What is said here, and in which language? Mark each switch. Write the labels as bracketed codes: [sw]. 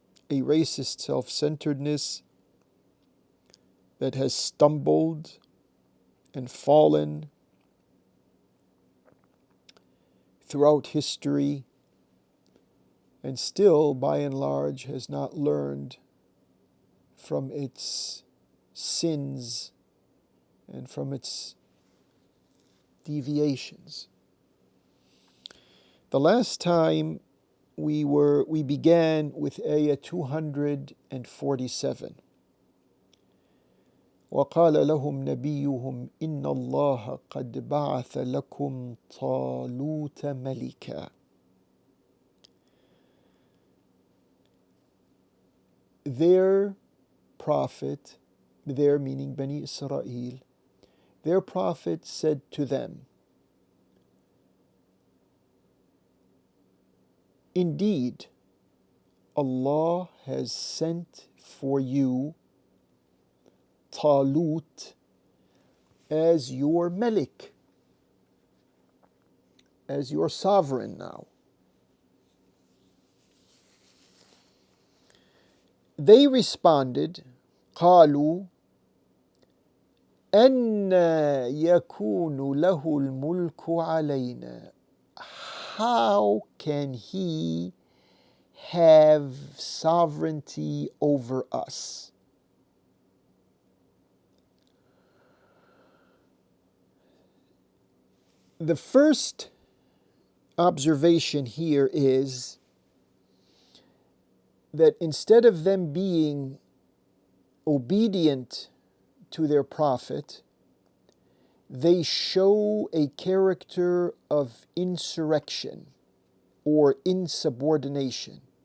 [en] A racist self-centeredness that has stumbled and fallen throughout history and still, by and large, has not learned from its sins and from its deviations. The last time we began with ayah 247. [ar] وقال لهم نبيهم إن الله قد بعث لكم طالوت ملكا. [en] Their prophet, their meaning Bani Israel, their prophet said to them, indeed, Allah has sent for you Talut as your Malik, as your sovereign now. They responded, [ar] قالوا أن يكون له الملك علينا. [en] How can he have sovereignty over us? The first observation here is that instead of them being obedient to their prophet, they show a character of insurrection or insubordination.